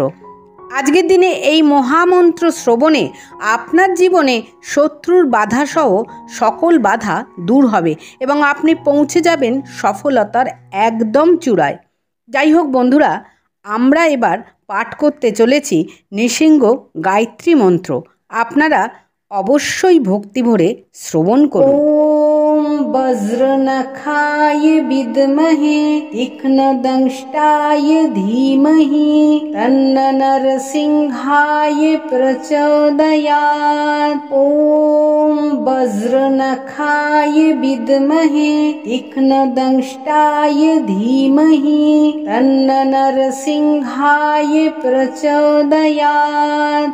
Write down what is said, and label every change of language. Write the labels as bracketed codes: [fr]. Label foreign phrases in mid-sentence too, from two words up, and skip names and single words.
[bn] আজকের দিনে এই মহামন্ত্র শ্রবণে আপনার জীবনে শত্রুর বাধাসহ সকল বাধা দূর হবে এবং আপনি পৌঁছে যাবেন সফলতার একদম চূড়ায়। যাই হোক বন্ধুরা, আমরা এবার পাঠ করতে চলেছি নৃসিংহ গায়ত্রী মন্ত্র। আপনারা অবশ্যই ভক্তি ভরে শ্রবণ করুন। [sa] ওম বজ্রনখায় বিদ্মহে তীক্ষ্ণদংষ্টায় ধীমহি তন্ন নরসিংহায় প্রচোদয়াৎ। ওম বজ্রনখায় বিদ্মহে তীক্ষ্ণদংষ্টায় ধীমহি তন্ন নরসিংহায় প্রচোদয়াৎ।